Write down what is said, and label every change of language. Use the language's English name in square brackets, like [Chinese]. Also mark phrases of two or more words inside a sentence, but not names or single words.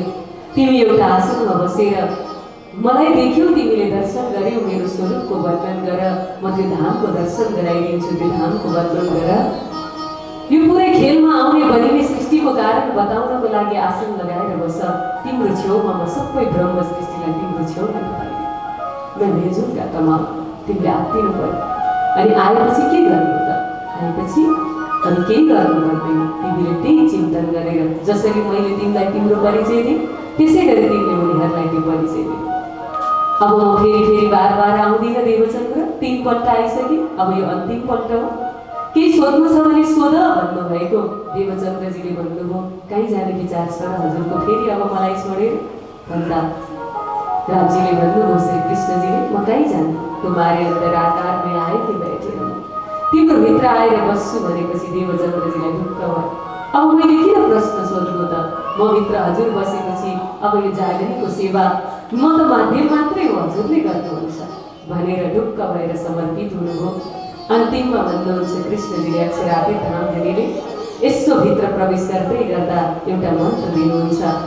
[Nepali] तिमी एउटा आसनमा बसेर मलाई देख्यौ, तिमीले दर्शन गर्यौ, मेरो स्वरूपको वर्णन गर, म त्यो धामको दर्शन गराइदिन्छु। त्यो धामको वर्णन गर। यो पुरै खेलमा आउने बनिने सृष्टिको कारण बताउनको लागि आसन लगाएर बस। तिम्रो छेउमा म सबै ब्रह्म सृष्टिलाई तिम्रो छेउमा पुऱ्याइदिन्छु। [Hindi] मैं भेजूंगा तमाम। [Nepali] तिमीले आत्तिनु पर्यो। अनि आएपछि के गर्नु त? आएपछि अनि केही गर्नु पर्दैन। तिमीले त्यही चिन्तन गरेर जसरी मैले तिमीलाई तिम्रो परिचय दिएँ, त्यसै गरी तिमीले उनीहरूलाई त्यो परिचय दिए। अब म फेरि बार आउँदिनँ देवचन्द्र। 3 पल्ट आइसकेँ, अब यो अन्तिम पल्ट हो। केही सोध्नु छ भने सोध भन्नुभएको। देवचन्द्रजीले भन्नुभयो, कहीँ जाने विचार छ हजुरको फेरि अब मलाई छोडेर भन्दा रामजीले भन्नुभयो, श्री कृष्णजीले, म कहीँ जान्छु, [Hindi] तुम्हारे अंदर आकार में आए कि बैठे रहूं, [Nepali] तिम्रो भित्र आएर बस्छु भनेपछि देवचन्द्रजीलाई ढुक्क भयो। अब मैले किन प्रश्न सोध्नु त? म भित्र हजुर बसेपछि अब यो जागरणीको सेवा म त माध्यम मात्रै हो, हजुरले गर्नुहुन्छ भनेर ढुक्क भएर समर्पित हुनुभयो। अन्तिममा भन्नुहुन्छ कृष्णजीले, अक्षरातीत धामधनीले यसो भित्र प्रवेश गर्दै गर्दा एउटा मन्त्र दिनुहुन्छ।